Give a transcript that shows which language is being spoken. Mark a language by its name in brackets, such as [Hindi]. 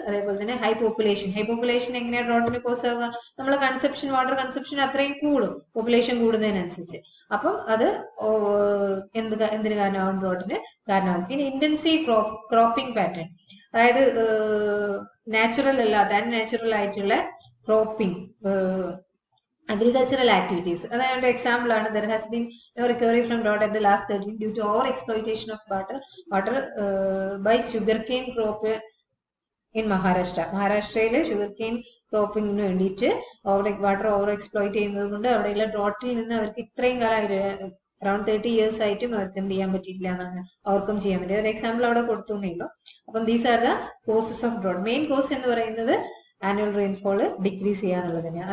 [Malayalam] അതേപോലെ തന്നെ high population എങ്ങനെയാണ് ഡ്രോട്ടിന് കോസ് ആവുക, നമ്മളെ വാട്ടർ കൺസപ്ഷൻ അത്രയും കൂടും പോപ്പുലേഷൻ കൂടുന്നതിനനുസരിച്ച്. അപ്പം അത് എന്തിന് കാരണമാവും, ഡ്രോട്ടിന് കാരണമാവും. ഇനി ഇന്റൻസീവ് ക്രോപ്പിംഗ് പാറ്റേൺ, അതായത് നാച്ചുറൽ അല്ലാത്ത അൺനാച്ചുറൽ ആയിട്ടുള്ള ക്രോപ്പിംഗ് [English] agricultural activities. [Malayalam] അതായത് എക്സാമ്പിൾ ആണ്, [English] there has been no recovery from drought at the last 13 due to over exploitation of water by sugarcane crop in Maharashtra. [Malayalam] മഹാരാഷ്ട്രയിൽ ഷുഗർ കെയിൻ ക്രോപ്പിങ്ങിന് വേണ്ടിയിട്ട് water over exploit ചെയ്യുന്നത് കൊണ്ട് അവിടെയുള്ള ഡ്രോട്ടിൽ നിന്ന് അവർക്ക് ഇത്രയും കാലം അറൌണ്ട് 30 years ആയിട്ടും അവർക്ക് എന്ത് ചെയ്യാൻ പറ്റിയില്ല എന്നാണ് ഓവർകം ചെയ്യാൻ വേണ്ടി ഒരു എക്സാമ്പിൾ അവിടെ കൊടുത്തു എന്നേയുള്ളൂ. അപ്പം [English] These are the causes of drought. [Malayalam] Main cause എന്ന് പറയുന്നത് ആനുവൽ റെയിൻഫോൾ ഡിക്രീസ് ചെയ്യാന്നുള്ളത് തന്നെയാണ്.